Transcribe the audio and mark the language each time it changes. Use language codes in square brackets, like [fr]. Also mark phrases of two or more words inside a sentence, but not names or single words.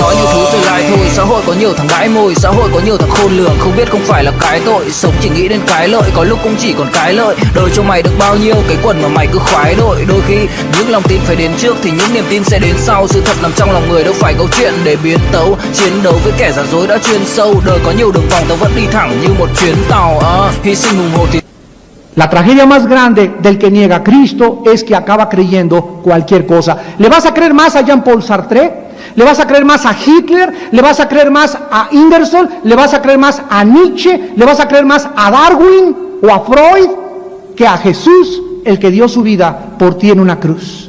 [vi] Nói như thứ rồi lại thôi, xã hội có nhiều thằng bãi môi, xã hội có nhiều thằng khôn lường, không biết không phải là cái tội, sống chỉ nghĩ đến cái lợi, có lúc cũng chỉ còn cái lợi. Đời cho mày được bao nhiêu cái quần mà mày cứ khoái đội, đôi khi những lòng tin phải đến trước thì những niềm tin sẽ đến sau. Sự thật nằm trong lòng người, đâu phải câu chuyện để biến tấu, chiến đấu với kẻ giả dối đã chuyên sâu. Đời có nhiều đường vòng, tao vẫn đi thẳng như một chuyến tàu, hy sinh hùng hồn thì [es] La tragedia más grande del que niega a Cristo es que acaba creyendo cualquier cosa. ¿Le vas a creer más a Jean-Paul Sartre? ¿Le vas a creer más a Hitler? ¿Le vas a creer más a Ingersoll? ¿Le vas a creer más a Nietzsche? ¿Le vas a creer más a Darwin o a Freud que a Jesús, el que dio su vida por ti en una cruz?